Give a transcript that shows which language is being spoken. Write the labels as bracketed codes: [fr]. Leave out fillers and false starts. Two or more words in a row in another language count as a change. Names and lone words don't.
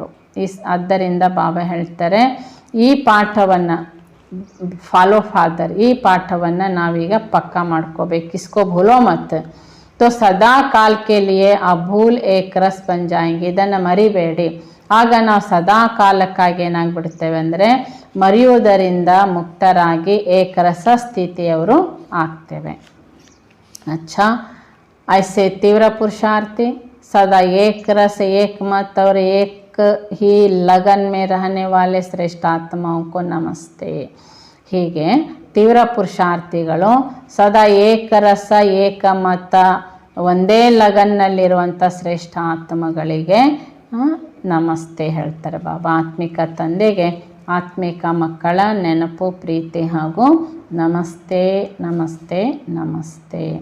[kn] ಆದ್ದರಿಂದ ಬಾಬಾ ಹೇಳ್ತಾರೆ ಈ ಪಾಠವನ್ನು [en] follow father, [kn] ಈ ಪಾಠವನ್ನು ನಾವೀಗ ಪಕ್ಕಾ ಮಾಡ್ಕೋಬೇಕು. [hi] इसको भूलो मत. तो सदा काल के लिये अभूल एक रस बन जायेंगे. [kn] ಇದನ್ನು ಮರಿಬೇಡಿ. ಆಗ ನಾವು ಸದಾ ಕಾಲಕ್ಕಾಗಿ ಏನಾಗ್ಬಿಡ್ತೇವೆ ಅಂದರೆ ಮರೆಯುವುದರಿಂದ ಮುಕ್ತರಾಗಿ ಏಕರಸ ಸ್ಥಿತಿಯವರು ಆಗ್ತೇವೆ. [hi] अच्छा, ऐसे तीव्र पुरुषार्थी सदा एक रस, एक मत और एक ही लगन में रहने वाले श्रेष्ठ आत्माओं को नमस्ते. [kn] ಹೀಗೆ ತೀವ್ರ ಪುರುಷಾರ್ಥಿಗಳು ಸದಾ ಏಕರಸ, ಏಕಮತ, ಒಂದೇ ಲಗನ್ನಲ್ಲಿರುವಂಥ ಶ್ರೇಷ್ಠ ಆತ್ಮಗಳಿಗೆ ನಮಸ್ತೆ ಹೇಳ್ತಾರೆ ಬಾಬಾ. ಆತ್ಮಿಕ ತಂದೆಗೆ ಆತ್ಮಿಕ ಮಕ್ಕಳ ನೆನಪು, ಪ್ರೀತಿ ಹಾಗೂ ನಮಸ್ತೆ ನಮಸ್ತೆ ನಮಸ್ತೆ.